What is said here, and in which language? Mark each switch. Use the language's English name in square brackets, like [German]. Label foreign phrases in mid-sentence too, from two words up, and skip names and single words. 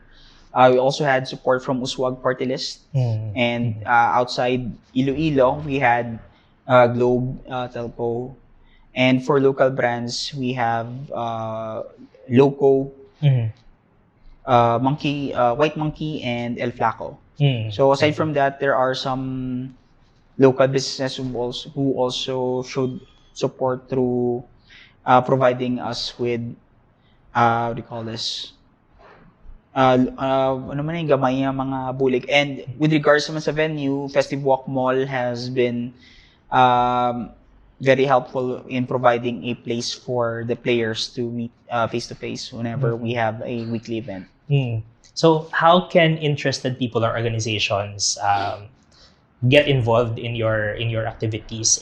[English] We also had support from Uswag Party List, and outside Iloilo, we had Globe Telco, and for local brands, we have Loco, Monkey, White Monkey, and El Flaco. So aside from that, there are some local businesses who also showed support through providing us with what do you call this? [Hiligaynon] Ano man yung gamay yung mga bulig. [English] And with regards naman sa venue, Festive Walk Mall has been very helpful in providing a place for the players to meet face to face whenever we have a weekly event. So how can interested people or organizations get involved in your activities?